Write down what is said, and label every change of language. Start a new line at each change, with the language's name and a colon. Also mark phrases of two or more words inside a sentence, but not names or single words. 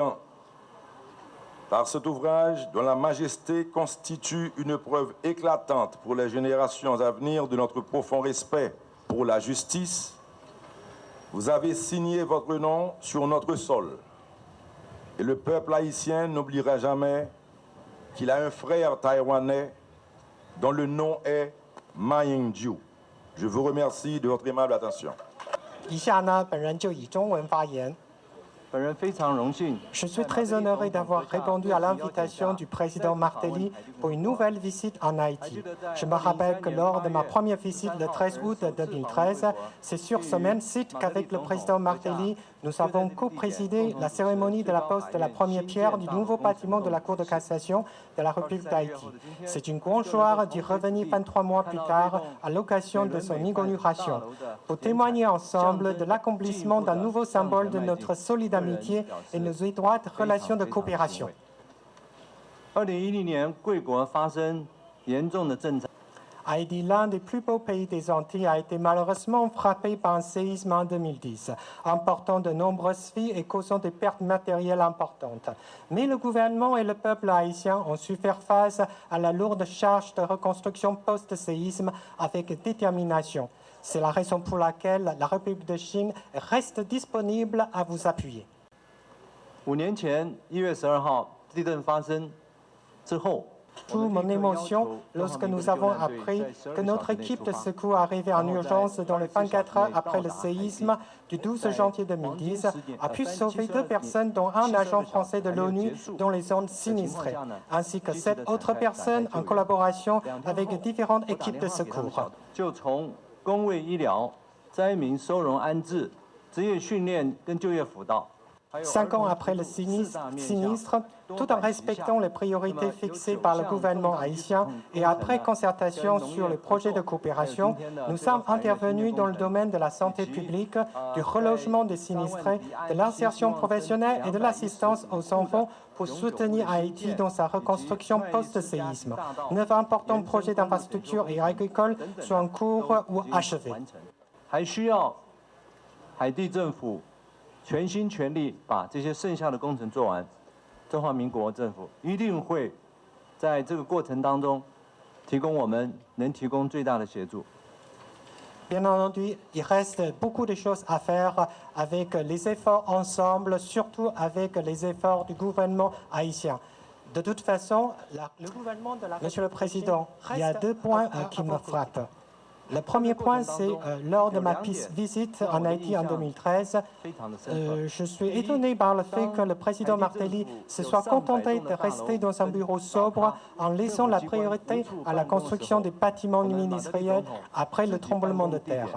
French: Monsieur le Président, par cet ouvrage dont la majesté constitue une preuve éclatante pour les générations à venir de notre profond respect pour la justice, vous avez signé votre nom sur notre sol. Et le peuple haïtien n'oubliera jamais qu'il a un frère taïwanais dont le nom est Ma Ying-jeou. Je vous remercie de votre aimable attention.
Chinese: 以下呢，本人就以中文发言。
French: Je suis très honoré d'avoir répondu à l'invitation du président Martelly pour une nouvelle visite en Haïti. Je me rappelle que lors de ma première visite le 13 août 2013, c'est sur ce même site qu'avec le président Martelly, nous avons co-présidé la cérémonie de la pose de la première pierre du nouveau bâtiment de la Cour de cassation de la République d'Haïti. C'est une grande joie d'y revenir 23 mois plus tard à l'occasion de son inauguration, pour témoigner ensemble de l'accomplissement d'un nouveau symbole de notre solidarité et nos étroites relations de coopération.
Chinese: 2010 年，贵国发生严重的震灾。
French: Haïti, l'un des plus beaux pays des Antilles, a été malheureusement frappé par un séisme en 2010, emportant de nombreuses vies et causant des pertes matérielles importantes. Mais le gouvernement et le peuple haïtien ont su faire face à la lourde charge de reconstruction post-séisme avec détermination. C'est la raison pour laquelle la République de Chine reste disponible à vous appuyer.
Chinese: 5 年前1月12号地震发生之后，
French: Toute mon émotion lorsque nous avons appris que notre équipe de secours arrivée en urgence dans les 24 heures après le séisme du 12 janvier 2010 a pu sauver 2 personnes, dont un agent français de l'ONU dans les zones sinistrées, ainsi que 7 autres personnes en collaboration avec différentes équipes de secours.
Chinese: 就从公卫医疗、灾民收容安置、职业训练跟就业辅导。
French: 5 ans après le sinistre, tout en respectant les priorités fixées par le gouvernement haïtien et après concertation sur les projets de coopération, nous sommes intervenus dans le domaine de la santé publique, du relogement des sinistrés, de l'insertion professionnelle et de l'assistance aux enfants pour soutenir Haïti dans sa reconstruction post-séisme. 9 importants projets d'infrastructure et agricoles sont en cours ou achevés.
Chinese: 还需要海地政府 全心全力把这些剩下的工程做完，中华民国政府一定会在这个过程当中提供我们能提供最大的协助。
French: Bien entendu, il reste beaucoup de choses à faire avec les efforts ensemble, surtout avec les efforts du gouvernement haïtien. De toute façon, le gouvernement de la... Monsieur le Président, il y a 2 points qui me frappent. Le premier point, c'est lors de ma visite en Haïti en 2013, je suis étonné par le fait que le président Martelly se soit contenté de rester dans un bureau sobre en laissant la priorité à la construction des bâtiments ministériels après le tremblement de terre.